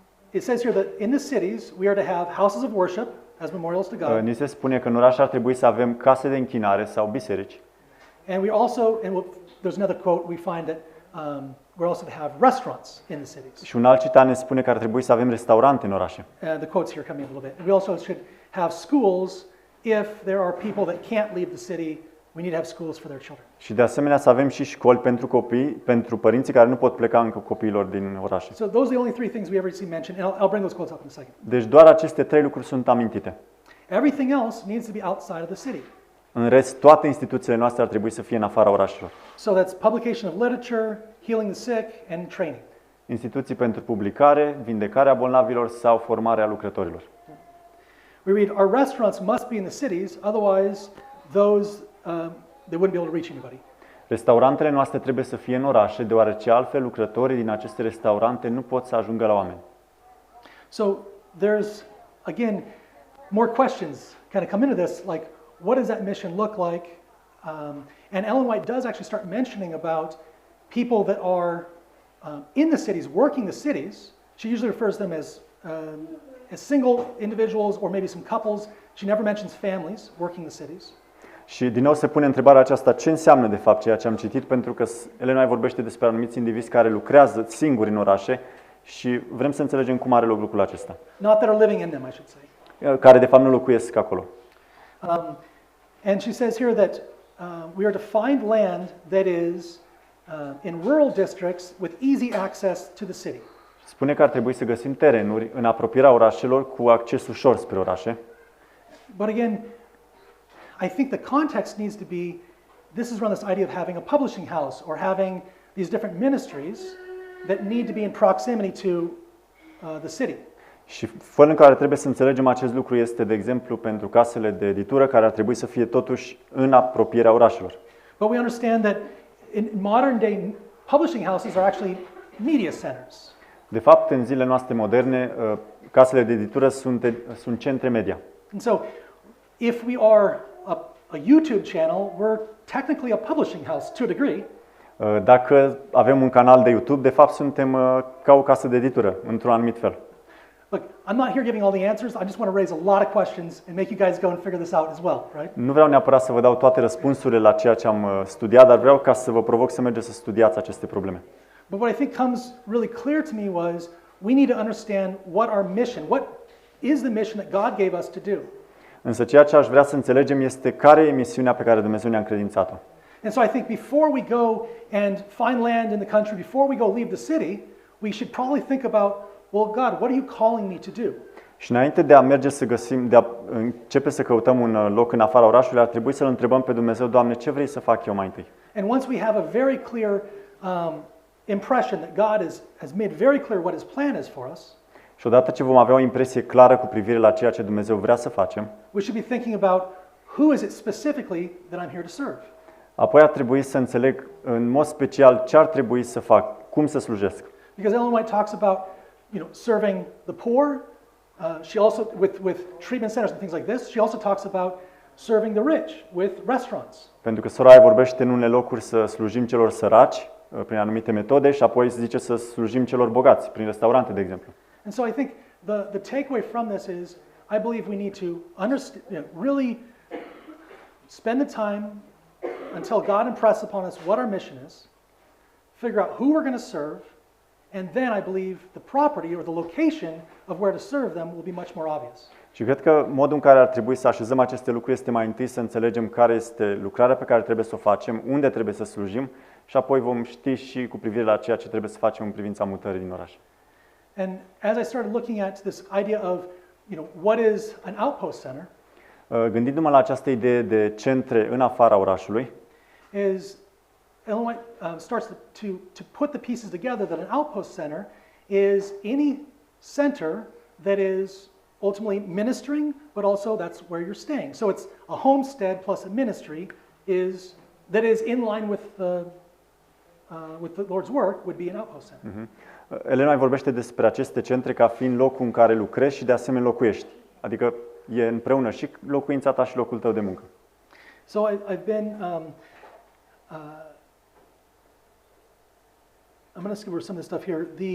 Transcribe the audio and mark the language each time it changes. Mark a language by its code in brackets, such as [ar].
[en] It says here that in the cities we are to have houses of worship as memorials to God. [ro] Ni se spune că în oraș ar trebui să avem case de închinare sau biserici. [en] And we also, there's another quote we find that we're also to have restaurants in the cities. [ro] Și un alt citat ne spune că ar trebui să avem restaurante în orașe. [en] The quotes here come in a little bit. And we also should have schools if there are people that can't leave the city. We need to have schools for their children. [ro] Și de asemenea să avem și școli pentru copii, pentru părinții care nu pot pleca încă copiilor din orașe. [en] So those are the only three things we ever see mentioned, and I'll bring those quotes up in a second. [ro] Deci doar aceste trei lucruri sunt amintite. [en] Everything else needs to be outside of the city. [ro] În rest, toate instituțiile noastre ar trebui să fie în afara orașelor. [en] So that's publication of literature, healing the sick, and training. [ro] Instituții pentru publicare, vindecarea bolnavilor sau formarea lucrătorilor. [en] We read, our restaurants must be in the cities, otherwise those they wouldn't be able to reach anybody. [ro] Restaurantele noastre trebuie să fie în orașe, deoarece altfel lucrătorii din aceste restaurante nu pot să ajungă la oameni. [en] So there's, again, more questions kind of come into this, like, what does that mission look like? And Ellen White does actually start mentioning about people that are in the cities, working the cities. She usually refers them as single individuals or maybe some couples. She never mentions families working the cities. [ro] Și din nou se pune întrebarea aceasta, ce înseamnă de fapt ceea ce am citit, pentru că Elena vorbește despre anumiți indivizi care lucrează singuri în orașe și vrem să înțelegem cum are loc lucrul acesta. [en] Not that are living in them, I should say. [ro] Care de fapt nu locuiesc acolo. [en] And she says here that we are to find land that is in rural districts with easy access to the city. [ro] Spune că ar trebui să găsim terenuri în apropierea orașelor cu acces ușor spre orașe. [en] But again, I think the context needs to be, this is around this idea of having a publishing house or having these different ministries that need to be in proximity to the city. [ro] Și felul în care trebuie să înțelegem acest lucru este, de exemplu, pentru casele de editură care ar trebui să fie totuși în apropierea orașelor. [en] But we understand that in modern day publishing houses are actually media centers. [ro] De fapt, în zilele noastre moderne, casele de editură sunt centre media. [en] And so, if we are a YouTube channel, we're technically a publishing house to a degree. [ro] Dacă avem un canal de YouTube, de fapt suntem ca o casă de editură, într-un anumit fel. [en] Look, I'm not here giving all the answers. I just want to raise a lot of questions and make you guys go and figure this out as well, right? [ro] Nu vreau neapărat să vă dau toate răspunsurile la ceea ce am studiat, dar vreau ca să vă provoc să mergeți să studiați aceste probleme. [en] But what I think comes really clear to me was we need to understand what our mission, what is the mission that God gave us to do. [ro] Însă ceea ce aș vrea să înțelegem este care e misiunea pe care Dumnezeu ne-a încredințat-o. [en] And so I think before we go and find land in the country, before we go leave the city, we should probably think about, well, God, what are you calling me to do? [ro] Și înainte de a merge să găsim, de a începe să căutăm un loc în afara orașului, ar trebui să-L întrebăm pe Dumnezeu, Doamne, ce vrei să fac eu mai întâi? [en] And once we have a very clear impression that God has made very clear what His plan is for us, [ro] Și odată ce vom avea o impresie clară cu privire la ceea ce Dumnezeu vrea să facem, [en] we should be thinking about who is it specifically that I'm here to serve. [ro] apoi ar trebui să înțeleg în mod special ce ar trebui să fac, cum să slujesc. [en] Because Ellen White talks about, serving the poor. She also, with treatment centers and things like this, she also talks about serving the rich with restaurants. [ro] Pentru că Soraya vorbește în unele locuri să slujim celor săraci prin anumite metode și apoi se zice să slujim celor bogați prin restaurante, de exemplu. [en] And so I think the takeaway from this is, I believe we need to understand, really spend the time until God impresses upon us what our mission is, figure out who we're going to serve, and then I believe the property or the location of where to serve them will be much more obvious. [ro] Și cred că modul în care ar trebui să așezăm aceste lucruri este mai întâi să înțelegem care este lucrarea pe care trebuie să o facem, unde trebuie să slujim și apoi vom ști și cu privire la ceea ce trebuie să facem în privința mutării din oraș. [en] And as I started looking at this idea of, what is an outpost center, [ro] Gândindu-mă la această idee de centre în afara orașului, [en] is Ellen White starts to put the pieces together that an outpost center is any center that is ultimately ministering, but also that's where you're staying. So it's a homestead plus a ministry that is in line with the Lord's work would be an outpost center. [ro] Elena vorbește despre aceste centre ca fiind locul în care lucrezi și de asemenea locuiești. Adică e împreună și locuința ta și locul tău de muncă. [en] So I've been I'm going to skip over some of this stuff here.